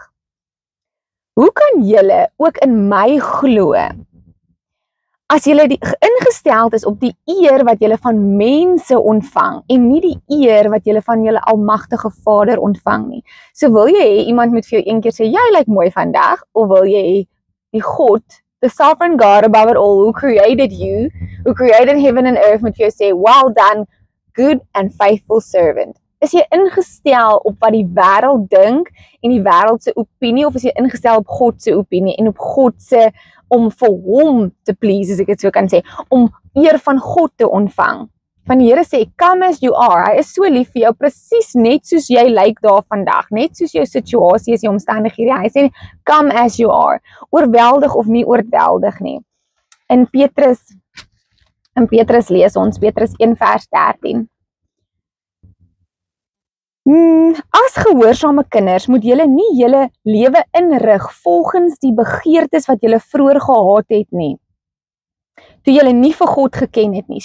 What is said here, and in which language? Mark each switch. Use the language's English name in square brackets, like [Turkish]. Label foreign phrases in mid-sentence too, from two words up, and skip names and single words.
[Afrikaans] Hoe kan julle ook in my glo, as julle ingesteld is op die eer wat julle van mense ontvang, en nie die eer wat julle van julle almagtige Vader ontvang nie? So wil jy hê iemand moet vir jou een keer sê, jy lyk mooi vandag, of wil jy hê die God, [English] the sovereign God above it all, who created you, who created heaven and earth, [Afrikaans] moet vir jou sê, [English] well done, good and faithful servant. [Afrikaans] Is jy ingestel op wat die wêreld dink en die wêreld se opinie, of is jy ingestel op God se opinie en op God se, om vir hom te please, as ek dit so kan sê, om eer van God te ontvang? Van die Here sê, [English] come as you are. [Afrikaans] Hy is so lief vir jou, presies net soos jy lyk daar vandag, net soos jou situasie is, jou omstandighede. Hy sê, [English] come as you are. [Afrikaans] Oorweldig of nie oorweldig nie. In Petrus lees ons, Petrus 1 vers 13. As gehoorsame kinders moet julle nie julle lewe inrig volgens die begeertes wat julle vroeër gehad het nie, toe julle nie vir God geken het nie.